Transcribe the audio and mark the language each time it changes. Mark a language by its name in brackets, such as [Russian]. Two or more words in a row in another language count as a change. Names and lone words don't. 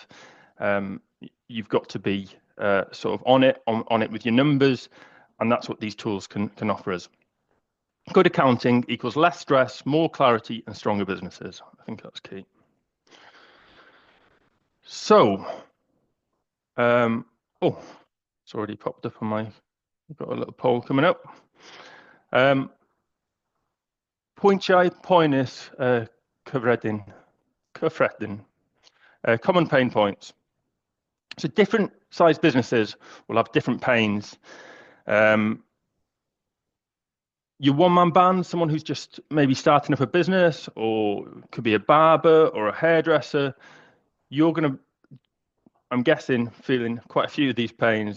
[English] You've got to be sort of on it with your numbers, and that's what these tools can offer us. Good accounting equals less stress, more clarity, and stronger businesses. I think that's key. So, it's already popped up on I've got a little poll coming up. [Welsh] Pwyntiau poenus cyffredin. [English] Common pain points. So different sized businesses will have different pains. Your one-man band, someone who's just maybe starting up a business, or could be a barber or a hairdresser, you're going to, I'm guessing, feeling quite a few of these pains.